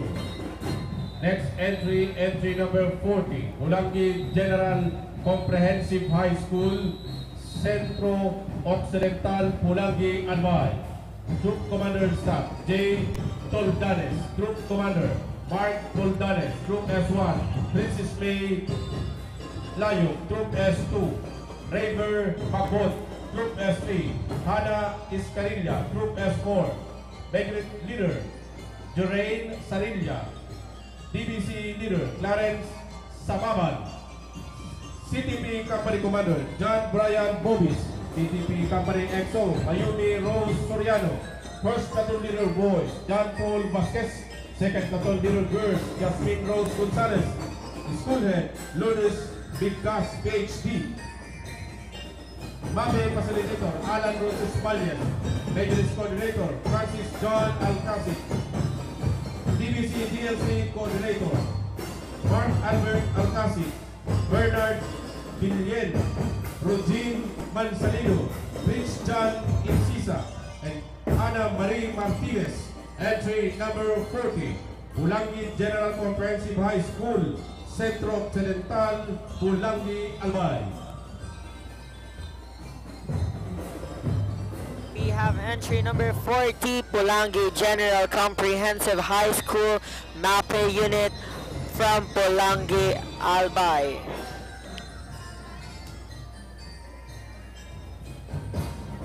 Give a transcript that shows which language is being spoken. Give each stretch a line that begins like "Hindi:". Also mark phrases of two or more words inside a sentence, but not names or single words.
English: Next entry, entry number 40, Ulangi General Comprehensive High School, Centro Occidental, Pulangi, Albay. Troop Commander Staff, J. Toldanes. Troop Commander, Mark Toldanes. Troop S1, Princess May Layo. Troop S2, Raver Magot. Troop S3, Hana Iscarilla. Troop S4, Megrit Leader, Jorain Sarilla. DBC Leader, Clarence Sababan. CTP Company Commander, John Brian Bobis. CTP Company EXO, Mayumi Rose Soriano. First Platoon Leader Boys, John Paul Vasquez. Second Platoon Leader Girls, Jasmine Rose Gonzalez. Schoolhead, Lourdes Bigkas, PhD. MAPE Facilitator, Alan Roses Spalian. Majorist Coordinator, Francis John Alcasi. DBC DLC Coordinator, Mark Albert Alcasi. Bernard Villiel. Rogine Mansalino. Rich John Incisa. And Ana Marie Martinez. Entry number 40, Pulangi General Comprehensive High School, Centro Occidental, Pulangi, Albay. We have entry number 40, Pulangi General Comprehensive High School, MAPE unit from Pulangi, Albay.